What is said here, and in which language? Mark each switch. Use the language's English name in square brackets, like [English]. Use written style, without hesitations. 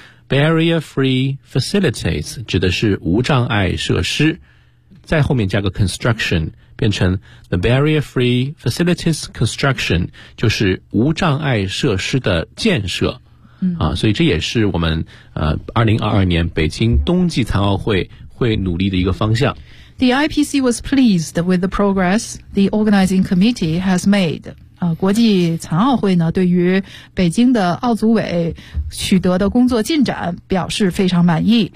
[English] Barrier-free facilities [Chinese] 指的是无障碍设施，在后面加个 construction， 变成 [English] the barrier-free facilities construction， [Chinese] 就是无障碍设施的建设。所以这也是我们2022年北京冬季残奥会会努力的一个方向。 [English] The IPC was pleased with the progress the organizing committee has made。 [Chinese] 国际残奥会呢对于北京的奥组委取得的工作进展表示非常满意。